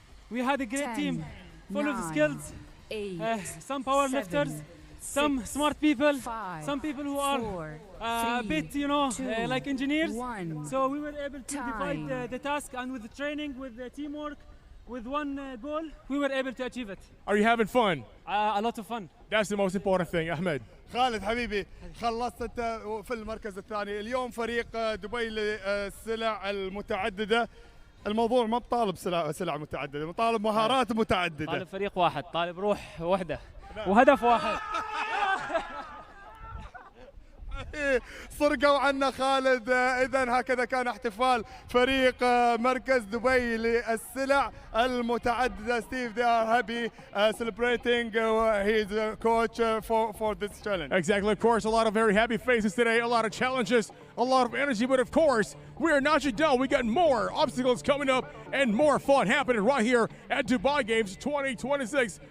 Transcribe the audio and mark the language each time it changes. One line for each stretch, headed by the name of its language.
English: We had a great team full of skills, some power lifters, some smart people, some people who are a bit, like engineers. So we were able to divide the task, and with the training, with the teamwork, with one goal, we were able to achieve it. Are you having fun? A lot of fun. That's the most important thing, Ahmed.
Arabic: خالد حبيبي خلصت انت في المركز الثاني. اليوم فريق دبي للسلع المتعدده. الموضوع ما بطالب سلع متعدده، مطالب مهارات متعدده. طالب فريق واحد، طالب روح وحده وهدف واحد. سرقوا عنا خالد. اذا هكذا كان احتفال فريق مركز دبي للسلع المتعدده.
English: Steve, they are happy celebrating his coach for this challenge. Exactly, of course, a lot of very happy faces today, a lot of challenges, a lot of energy, but of course, we are not yet done. We got more obstacles coming up and more fun happening right here at Dubai Games 2026.